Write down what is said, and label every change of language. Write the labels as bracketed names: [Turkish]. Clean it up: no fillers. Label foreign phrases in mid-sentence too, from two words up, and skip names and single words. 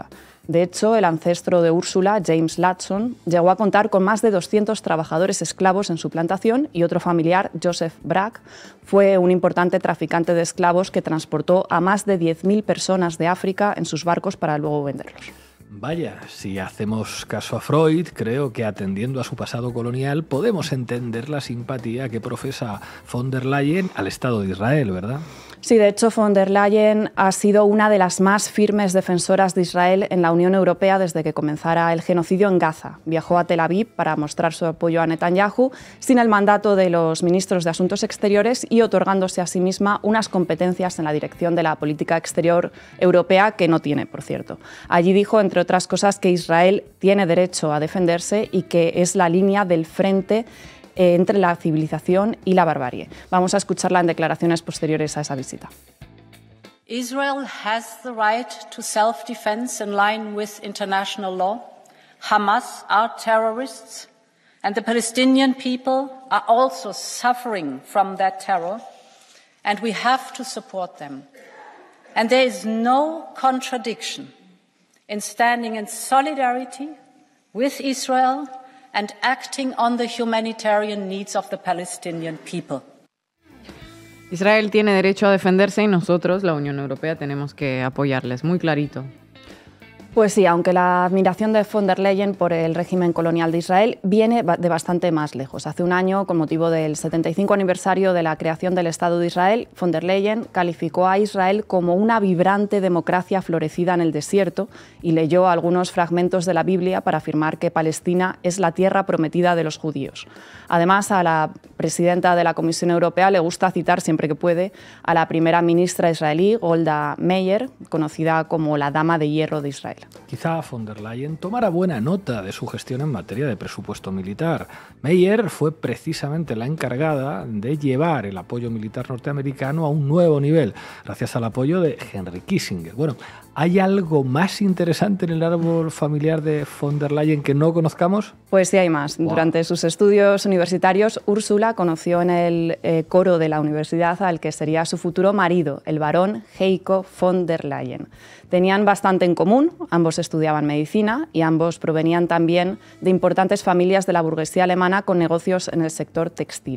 [Spanish] De hecho, el ancestro de Úrsula, James Ladson, llegó a contar con más de 200 trabajadores esclavos en su plantación y otro familiar, Joseph Bragg, fue un importante traficante de esclavos que transportó a más de 10.000 personas de África en sus barcos para luego venderlos. Vaya, si hacemos caso a Freud, creo que atendiendo a su pasado colonial podemos entender la simpatía que profesa von der Leyen al Estado de Israel, ¿verdad? Sí, de hecho, von der Leyen ha sido una de las más firmes defensoras de Israel en la Unión Europea desde que comenzara el genocidio en Gaza. Viajó a Tel Aviv para mostrar su apoyo a Netanyahu sin el mandato de los ministros de Asuntos Exteriores y otorgándose a sí misma unas competencias en la dirección de la política exterior europea que no tiene, por cierto. Allí dijo, entre otras cosas, que Israel tiene derecho a defenderse y que es la línea del frente entre la civilización y la barbarie. Vamos a escucharla en declaraciones posteriores a esa visita. [English] Israel has the right to self-defense in line with international law. Hamas are terrorists, and the Palestinian people are also suffering from that terror, and we have to support them. And there is no contradiction in standing in solidarity with Israel and acting on the humanitarian needs of the Palestinian people. [Spanish] Israel tiene derecho a defenderse y nosotros, la Unión Europea, tenemos que apoyarles. Muy clarito. Pues sí, aunque la admiración de von der Leyen por el régimen colonial de Israel viene de bastante más lejos. Hace un año, con motivo del 75 aniversario de la creación del Estado de Israel, von der Leyen calificó a Israel como una vibrante democracia florecida en el desierto y leyó algunos fragmentos de la Biblia para afirmar que Palestina es la tierra prometida de los judíos. Además, a la presidenta de la Comisión Europea le gusta citar siempre que puede a la primera ministra israelí, Golda Meir, conocida como la Dama de Hierro de Israel. Quizá von der Leyen tomara buena nota de su gestión en materia de presupuesto militar. Meir fue precisamente la encargada de llevar el apoyo militar norteamericano a un nuevo nivel, gracias al apoyo de Henry Kissinger. Bueno, ¿hay algo más interesante en el árbol familiar de von der Leyen que no conozcamos? Pues sí hay más. Wow. Durante sus estudios universitarios, Úrsula conoció en el coro de la universidad al que sería su futuro marido, el barón Heiko von der Leyen. Tenían bastante en común, ambos estudiaban medicina y ambos provenían también de importantes familias de la burguesía alemana con negocios en el sector textil.